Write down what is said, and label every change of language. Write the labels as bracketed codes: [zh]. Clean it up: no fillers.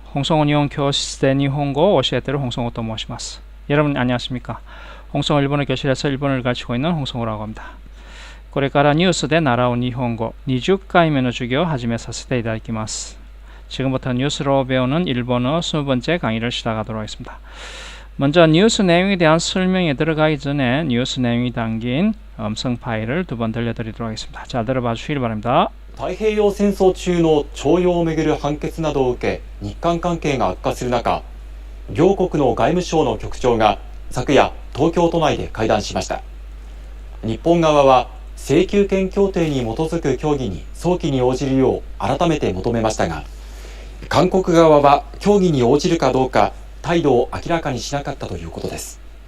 [ko] 홍성호 일본 교실의 일본어 [ja] 教えてる [ko] 홍성호 [ja] と申します. [ko] 여러분 안녕하십니까? 홍성호 일본어 교실에서 일본어를 가르치고 있는 홍성호라고 합니다. [ja] これからニュースで習う日本語 20回目の授業を始めさせていただきます. [ko] 지금부터 뉴스로 배우는 일본어 20번째 강의를 시작하도록 하겠습니다. 먼저 뉴스 내용에 대한 설명에 들어가기 전에 뉴스 내용이 담긴 음성 파일을 두 번 들려드리도록 하겠습니다. 잘 들어봐 주시기 바랍니다. [ja] 太平洋戦争中の徴用をめぐる判決などを受け、日韓関係が悪化する中、両国の外務省の局長が昨夜、東京都内で会談しました。日本側は請求権協定に基づく協議に早期に応じるよう改めて求めましたが、韓国側は協議に応じるかどうか態度を明らかにしなかったということです。